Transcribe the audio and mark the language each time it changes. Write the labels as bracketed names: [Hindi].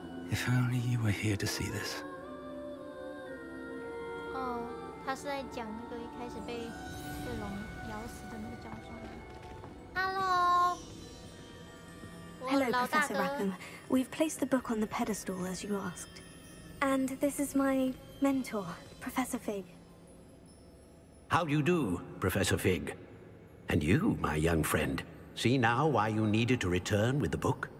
[English] If only you were here to see this. [Chinese] 哦，他是在讲那个一开始被龙咬死的那个教授。 [English] Hello. Hello, Professor Rackham. We've placed the book on the pedestal as you asked. And this is my mentor, Professor Fig. How do you do, Professor Fig? And you, my young friend, see now why you needed to return with the book?